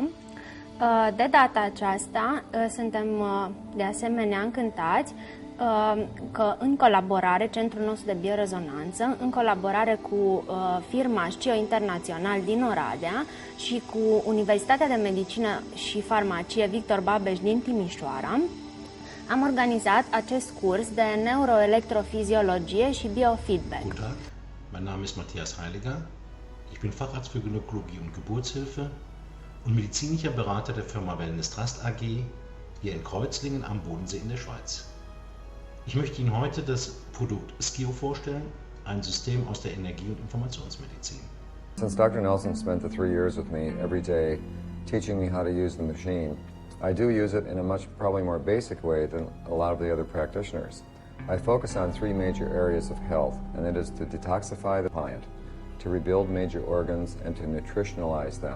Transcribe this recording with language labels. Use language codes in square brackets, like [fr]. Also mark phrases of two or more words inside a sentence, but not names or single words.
[ro] De data aceasta suntem de asemenea încântați că în colaborare, Centrul nostru de Biorezonanță, în colaborare cu firma SCIO International din Oradea și cu Universitatea de Medicină și Farmacie Victor Babeș din Timișoara, am organizat acest curs de neuroelectrofiziologie și biofeedback. [de] Guten Tag, mein Name ist Matthias Heiliger. Ich bin Facharzt für Gynäkologie und Geburtshilfe und medizinischer Berater der Firma Wellness Trust AG hier in Kreuzlingen am Bodensee in der Schweiz. Ich möchte Ihnen heute das Produkt SCIO vorstellen, ein System aus der Energie- und Informationsmedizin. [en] Since Dr. Nelson spent the 3 years with me every day teaching me how to use the machine. I do use it in a much probably more basic way than a lot of the other practitioners. I focus on three major areas of health, and it is to detoxify the client, to rebuild major organs, and to nutritionalize them.